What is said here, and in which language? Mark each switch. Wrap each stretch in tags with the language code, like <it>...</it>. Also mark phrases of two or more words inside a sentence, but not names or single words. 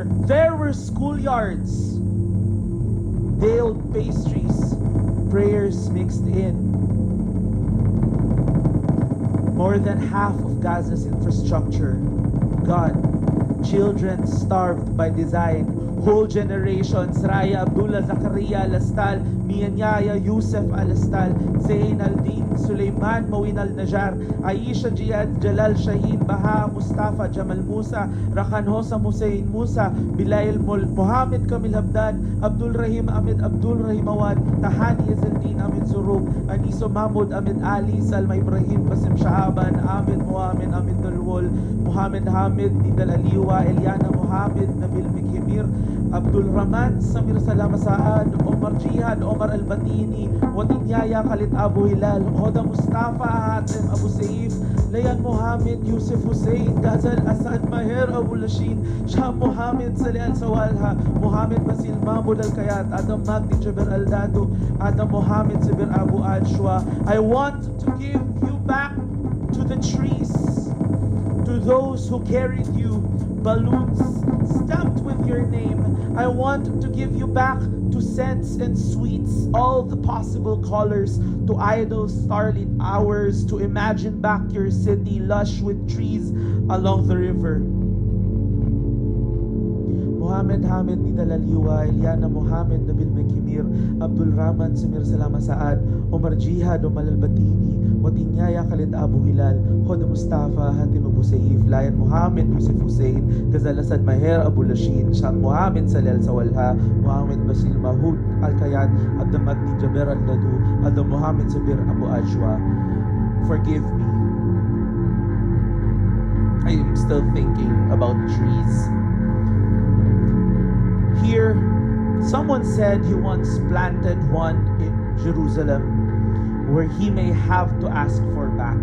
<en>There were schoolyards, veiled pastries, prayers mixed in. More than half of Gaza's infrastructure gone. Children starved by design. Whole generations, Raya Abdullah, Zakaria Al-Astal, Mianyaya Yusuf Al-Astal, Zain Al-Din, Sulaiman Mawin Al-Najar, Aisha Jihad, Jalal Shaheen, Baha Mustafa, Jamal Musa, Rakan Hosam Hussein Musa, Bilail Mohammed Kamil Habdan, Abdul Rahim Ahmed Abdul Rahim Awad, Tahani Izzeldin Ahmed Zurub, Aniso Mahmud Ahmed Ali, Salma Ibrahim, Basim Shahaban, Ahmed Muhammad Ahmed Dalwol, Muhammad Hamid, Nidal Aliwa, Eliana Muhammad, Nabil Mikhimir, Abdul Rahman, Samir Salama Saad, Omar Jihad, Omar Al-Batini, Watinyaya Khalid Abu Hilal, Hoda Mustafa, Hatem Abu Saif, Layan Muhammad, Yusuf Hussein, Gazal Asad Maher Abu Lashin, Shah Muhammad, Salih Al-Sawalha, Muhammad Basil Mahmud Al-Kayat, Adam Magdi Jabir Al-Dado, Adam Muhammad Sabir Abu Ajwa. I want to give you back to the trees, to those who carried you, balloons stamped with your name. I want to give you back to scents and sweets, all the possible colors, to idle starlit hours, to imagine back your city lush with trees along the river. Muhammad Hamid Nidal Aliwa, Eliana Muhammad Nabil Mekimir, Abdul Rahman Samir Salama Saad, Omar Jihad Omar Al-Batini, Watinyaya Khalid Abu Hilal, Hoda Mustafa Hatim Abu Saif, Layan Muhammad Yusuf Hussein, Gazal Asad Maher Abu Lashin, Sham Muhammad Salih Al-Sawalha, Muhammad Basil Mahud Al-Kayat, Abdul Magdi Jaber Al-Dadu, Adam Muhammad Sabir Abu Ajwa. Forgive me. I am still thinking about trees. Here, someone said he once planted one in Jerusalem where he may have to ask for back.</en>